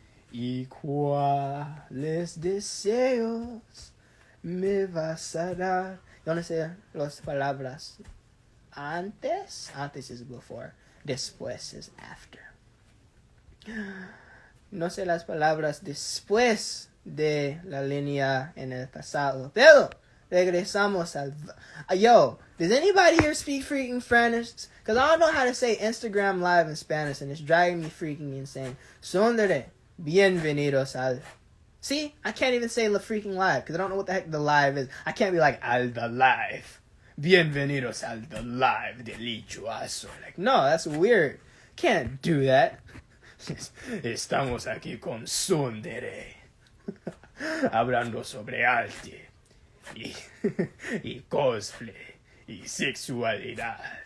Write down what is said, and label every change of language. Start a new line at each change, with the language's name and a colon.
Spanish: ¿Y cuáles deseos me vas a dar? Yo no sé las palabras. Antes
English: is before. Después is after.
Spanish: No sé las palabras después de la línea en el pasado. Pero regresamos al...
English: Yo, does anybody here speak freaking Spanish? Because I don't know how to say Instagram Live in Spanish and it's driving me freaking insane. Sondere,
Spanish: bienvenidos al...
English: See, I can't even say la freaking live because I don't know what the heck the live is. I can't be like, al the live.
Spanish: Bienvenidos al
English: the live delicioso. Like, no, that's weird. Can't do that.
Spanish: Estamos aquí con Sondere. Hablando sobre arte y, y cosplay y sexualidad.